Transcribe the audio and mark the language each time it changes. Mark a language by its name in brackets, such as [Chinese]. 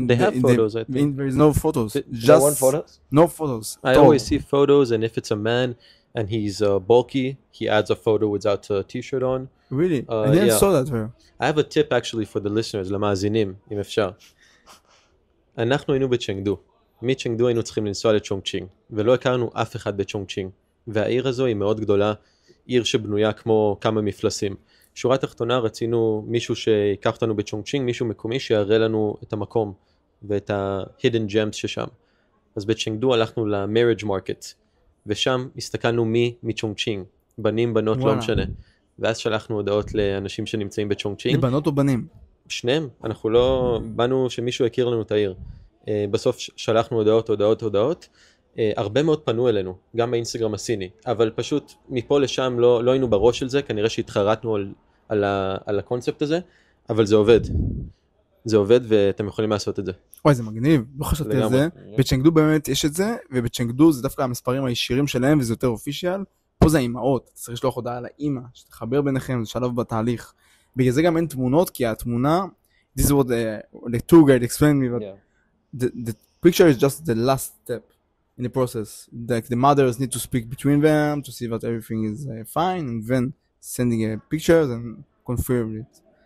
[English] They have photos, I think. There is no photos. Just want photos? No photos. I always see photos, and if it's a man and he's bulky, he adds a photo without a t-shirt on. Really? I didn't saw that there. I have a tip actually for the listeners, [Hebrew] למאזינים, אם אפשר. אנחנו היינו בצ'נגדו. מצ'נגדו היינו צריכים לנסוע לצ'ונגצ'ינג, ולא הכרנו אף אחד בצ'ונגצ'ינג. והעיר הזו היא מאוד גדולה, עיר שבנויה כמו כמה מפלסים. שורה תחתונה רצינו מישהו שיקח אותנו בצ'ונגצ'ינג, מישהו מקומי שיראה לנו את המקום ואת ה-hidden gems ששם. אז בצ'נגדו הלכנו ל-marriage market, ושם הסתכלנו מי מצ'ונגצ'ינג, בנים, בנות, לא משנה. ואז שלחנו הודעות לאנשים שנמצאים בצ'ונגצ'ינג. לבנות או בנים? שניהם, אנחנו לא באנו שמישהו יכיר לנו את העיר. בסוף שלחנו הודעות. הרבה מאוד פנו אלינו, גם באינסטגרם הסיני, אבל פשוט מפה לשם לא היינו בראש של זה, כנראה שהתחרטנו על הקונספט הזה, אבל זה עובד. זה עובד ואתם יכולים לעשות את זה. וואי, זה מגניב, לא חשבתי על זה. בשנגדו באמת יש את זה, ובשנגדו זה דווקא המספרים הישירים שלהם, וזה יותר אופישיאל. פה זה האימהות, צריך לשלוח הודעה לאימא, שתחבר ביניכם, זה שלב בתהליך. בגלל זה גם אין תמונות, כי התמונה, [English] this is what the tour guide explained me, but the picture is just the last step in the process. Like the mothers need to speak between them to see that everything is fine, and then sending pictures and confirm it.